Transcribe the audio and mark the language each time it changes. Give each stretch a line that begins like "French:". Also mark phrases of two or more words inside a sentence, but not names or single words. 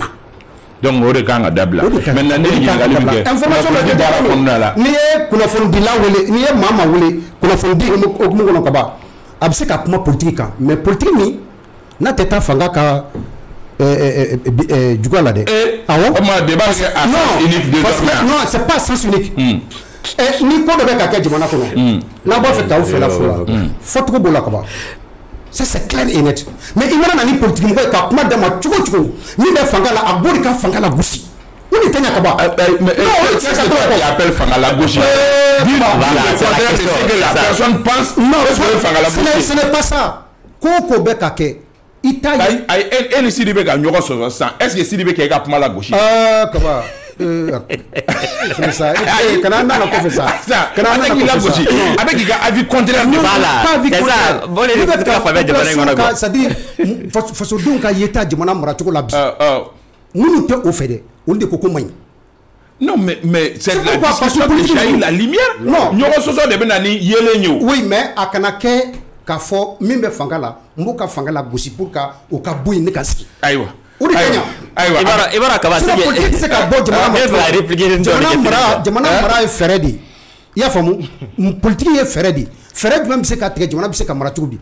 Bambara: Donc o de kan ka dabila maintenant ne ɲininkali min kɛ information dɔ bɛ baara kɔnɔna la n'i ye kunnafonidila wele n'i ye maa wele kunnafonidi hokumu kɔnɔ ka ban a bɛ se ka kuma politique kan
French: mais politique
Bambara: min n'a tɛ taa fanga ka juguya la dɛ. awɔ o tuma débat kɛ
French: à sens unique
Bambara: de
French: non c'est pas sens unique.
Bambara: ni ko dɔ bɛ ka kɛ jamana kɔnɔ n'a b'a fɛ k'aw fɛla fo la fɔcogo b'o la ka ban.
French: Ça c'est clair et net.
Bambara: Mais il mana nani politique mɔgɔ ka kuma dama cogo cogo min bɛ fanga la a b'o de ka fanga la gosi o de tɛ ɲa ka ban.
French: mais c'est ça qui appelle
Bambara: fanga la
French: gauche. La personne pense que
Bambara: fanga la
French: gauche. Ce n'est pas ça.
Bambara: Ko ko bɛ ka kɛ i t'a ye. e ni Sidibé ka ɲɔgɔn sɔsɔ sisan
French: est ce que
Bambara: Sidibé kɛ i ka kuma
French: la gauche. kaba. C'est ça.
Bambara: Kana nana ko fɛ sa. Kana nana ko
French: la gauche. Avec k'i ka avis contraire. Voilà. C'est ça. Bon les gars
Bambara: ka fa bɛ jamana in kɔnɔ quoi. C'est-à-dire fasodenw ka yeta jamana maracogo la bi. Minnu tɛ o fɛ dɛ olu de ko ko man ɲi.
French: Non mais c'est la discussion qui jaillit la lumière. Non.
Bambara: Ɲɔgɔn sɔsɔ de bɛ na ni yelen ye o.
French: Oui mais
Bambara: a kana kɛ k'a fɔ min bɛ fanga la n b'o ka fanga la gosi
French: pour que
Bambara: o ka bɔ yen ne ka sigi. Ayiwa. O de ka ɲa. Ayiwa. Ibara kaba
French: c'est politique
Bambara: tɛ se ka bɔ jamana mara ye fɛɛrɛ de ye. I y'a faamu politique ye fɛɛrɛ de ye. Fɛɛrɛ jumɛn bɛ se ka tigɛ jamana bɛ se ka mara cogo di.